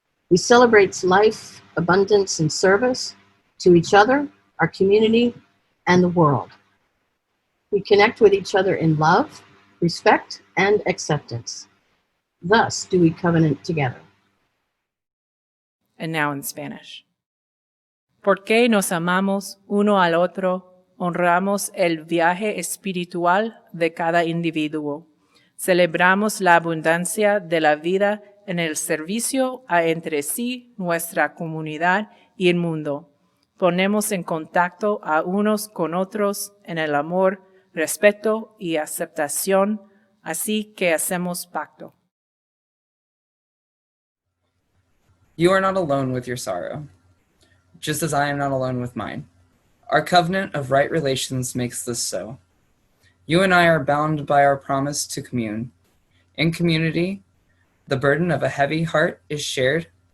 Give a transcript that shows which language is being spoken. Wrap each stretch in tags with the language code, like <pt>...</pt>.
<en>We celebrate life, abundance, and service to each other, our community, and the world. We connect with each other in love, respect, and acceptance. Thus do we covenant together. And now in Spanish.</en> <es>Porque nos amamos uno al otro, honramos el viaje espiritual de cada individuo. Celebramos la abundancia de la vida en el servicio a entre sí, nuestra comunidad y el mundo. Ponemos en contacto a unos con otros en el amor, respeto y aceptación, así que hacemos pacto.</es> <en>You are not alone with your sorrow, just as I am not alone with mine. Our covenant of right relations makes this so. You and I are bound by our promise to commune. In community, the burden of a heavy heart is shared.</en>